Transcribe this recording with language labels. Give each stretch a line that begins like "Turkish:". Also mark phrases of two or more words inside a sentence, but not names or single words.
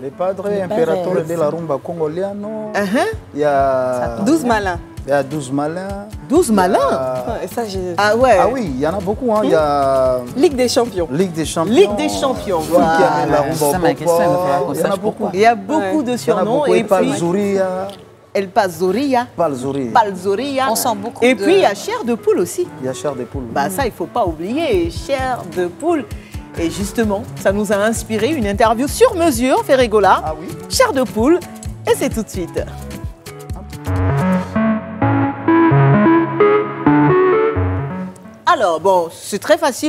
French: Le padre impérateur de la rumba congoliano. Il y a... 12 malins. Il y a 12 malins. 12 malins Et ça, Ah ouais. Ah oui, il y en a beaucoup. Hein. Il y a Ligue des champions. Ligue des champions. Ligue des champions, Qui amène la voilà. rumba Ça, au ma question, elle va falloir qu'on Il y en a sache beaucoup. pourquoi. Il y a beaucoup de Il y en a surnoms. beaucoup. Et puis, Palzouria. El Pazoria. Palzouria. Palzoria. On sent beaucoup Et de- puis, il y a chair de poule aussi. Il y a chair des poules. Bah ça, il faut pas oublier, chair de poule. Et justement, ça nous a inspiré une interview sur mesure, Ferregola. Ah oui. Chair de poule. Et c'est tout de suite. Alors, bon, c'est très facile.